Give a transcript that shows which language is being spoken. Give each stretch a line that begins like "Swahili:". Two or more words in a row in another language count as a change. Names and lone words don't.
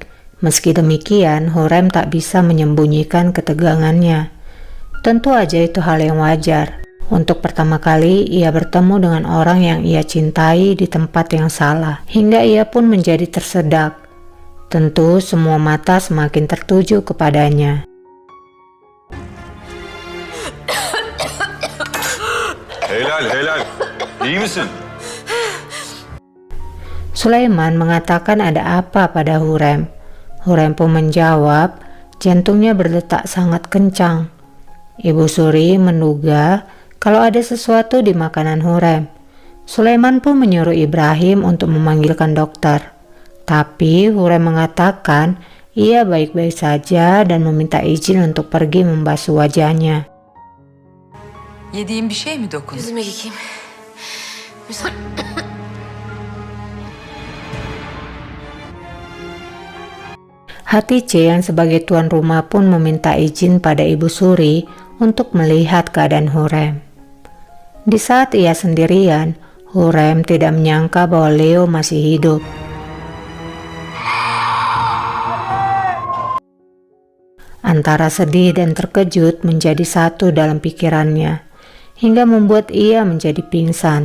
Indonesian: Meski demikian, Hurrem tak bisa menyembunyikan ketegangannya. Tentu aja itu hal yang wajar. Untuk pertama kali, ia bertemu dengan orang yang ia cintai di tempat yang salah, hingga ia pun menjadi tersedak. Tentu semua mata semakin tertuju kepadanya.
Turkish: Helal helal. İyi misin?
Indonesian: Sulaiman mengatakan ada apa pada Hurrem. Hurrem pun menjawab, jantungnya berdetak sangat kencang. Ibu Suri menduga kalau ada sesuatu di makanan Hurrem. Sulaiman pun menyuruh Ibrahim untuk memanggilkan dokter. Tapi Hurrem mengatakan ia baik-baik saja dan meminta izin untuk pergi membasuh wajahnya.
Turkish: Yediğin bir şey mi dokundu? Yüzüme yıkayayım.
Indonesian: Hatice yang sebagai tuan rumah pun meminta izin pada Ibu Suri untuk melihat keadaan Hurrem. Di saat ia sendirian, Hurrem tidak menyangka bahwa Leo masih hidup. Antara sedih dan terkejut menjadi satu dalam pikirannya, hingga membuat ia menjadi pingsan.